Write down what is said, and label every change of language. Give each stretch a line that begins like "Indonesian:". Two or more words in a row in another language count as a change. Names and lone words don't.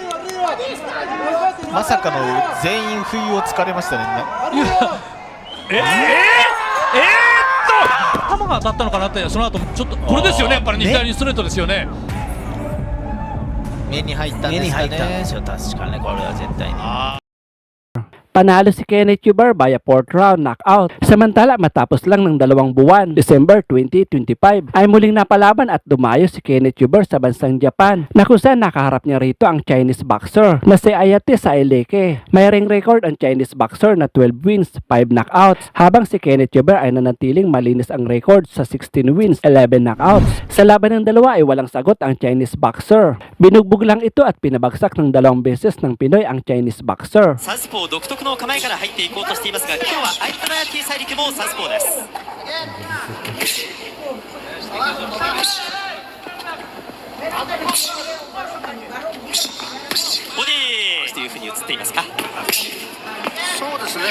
Japanese: まさかの全員不意をつかれましたね。球が当たったのかなって、その後ちょっとこれですよね、やっぱり左にストレートですよね。目に入ったんですかね。確かね、これは絶対に。
Filipino: Panalo si Kenneth Huber via
English: 4th round knockout.
Filipino: Samantala matapos lang ng 2 buwan, December 2025, ay muling napalaban at dumayo si Kenneth Huber sa bansang Japan na kung saan nakaharap niya rito ang
English: Chinese boxer
Filipino: na si Ayate Saeleke. May ring record ang
English: Chinese boxer
Filipino: na
English: 12 wins, 5 knockouts,
Filipino: habang si Kenneth Huber ay nanatiling malinis ang record sa
English: 16 wins, 11 knockouts.
Filipino: Sa laban ng dalawa ay walang sagot ang
English: Chinese boxer.
Filipino: Binugbog lang ito at pinabagsak ng 2 beses ng Pinoy ang
English: Chinese boxer.
Japanese: サウスポー独特の構えから入っていこうとしていますが、今日は相手のアヤティ・サイリクもサウスポーです。ボディーというふうに映っていますか。そうですね、